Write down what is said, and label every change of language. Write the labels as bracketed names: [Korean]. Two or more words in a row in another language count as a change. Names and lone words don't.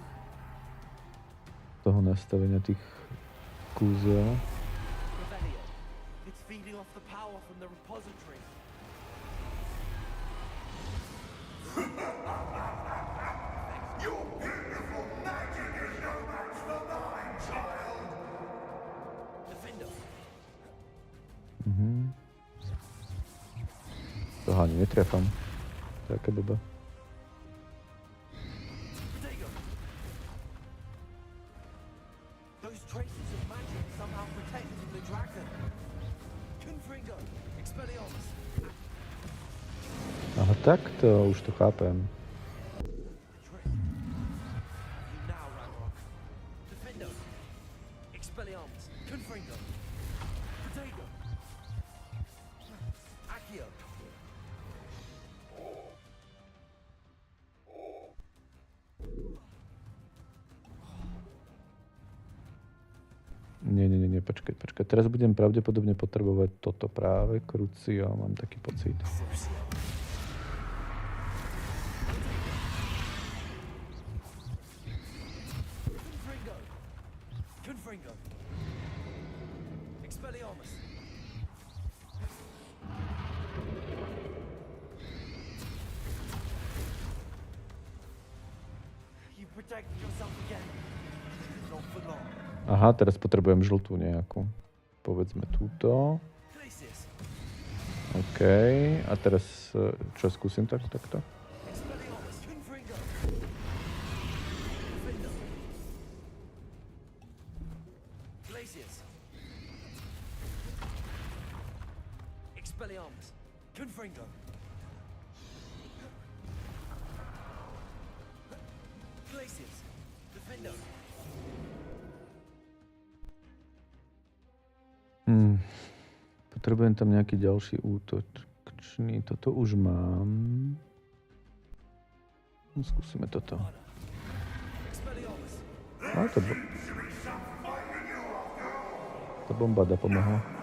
[Slovak] Toho nastavenia tých kúzel. [English] It's feeding off the power from the repository. Your beautiful magic is no match for mine, child. Defender. [Slovak] Toho ani netrefám. Taká blbá. [English] Those traces of magic somehow protecting the dragon. [Slovak] Confringo. Expelliarmus. Aha, takto, už to chápem. [English] Now, Ranrock. [Slovak] Defender. Expelliarmus. Confringo. Protego. Accio. Nie, počkaj. Teraz budem pravdepodobne potrebovať toto práve, Crucio, mám taký pocit. Confringo. Expelliarmus. [English] You protected yourself again. Not for long. [Slovak] Aha, teraz potrebujem žltú nejakú. Povedzme túto. OK. A teraz čo skúsim takto? Expelliarmus. Confringo. Defender. Glacius. Expelliarmus. Confringo. Glacius. Defender. Potrebujem tam nejaký ďalší útočný. Toto už mám. Skúsime toto. No, tá bomba dá pomohla.